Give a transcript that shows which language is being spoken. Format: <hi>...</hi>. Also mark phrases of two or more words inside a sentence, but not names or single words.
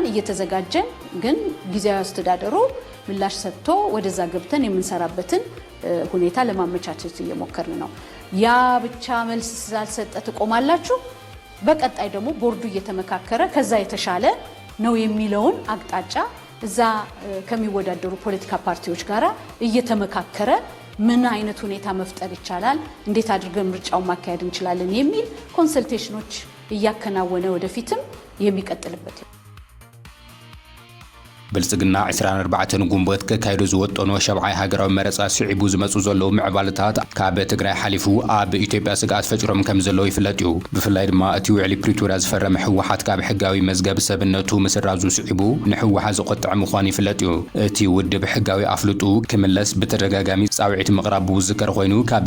<am>እየተዘጋጀን ግን ጊዜያዊ አስተዳደሩ ምላሽ ሰጥቶ ወደዛ ገብተን የምንሰራበትን ሁኔታ ለማመቻቸት እየሞከርን ነው ያ ብቻ መልስ ስላልሰጠ ተቆማላችሁ በቀጣይ ደግሞ ቦርዱ እየተመካከረ ከዛ የተሻለ ነው የሚለውን አቅጣጫ እዛ ከሚወዳደሩ ፖለቲካ ፓርቲዎች ጋራ እየተመካከረ ምን አይነት ሁኔታ መፍጠር ይቻላል እንዴት አድርገን ምርጫው ማካሄድ እንችላለን የሚል ኮንሰልቴሽኖች እያከናወነ ወደፊትም የሚቀጥልበት</am> <ti>ብልጽግና 24 ጉንበት ከካይዶ ዝወጠኖ ሸብዓይ ሃገራዊ መረፃ ስዒቡ ዝመጹ ዘለው ምዕባለታት ካብ ትግራይ ሓሊፉ ኣብ ኢትዮጵያ ስግኣት ፈጭሮም ከም ዘለው ይፍለጥ እዩ ብፍላይ ድማ እቲ ውዕሊ ፕሪቶሪያ ዝፈረመ ሕወሓት ካብ ሕጋዊ መዝገብ ሰብነቱ ምስራዙ ስዒቡ ንሕወሓት ዝቆጥዕ ምዃኑ ይፍለጥ እዩ እቲ ውድብ ሕጋዊ ኣፍልጡ ክምለስ ብተደጋጋሚ ጻውዒት ምቕራቡ ዝከር ኮይኑ ካብ</ti>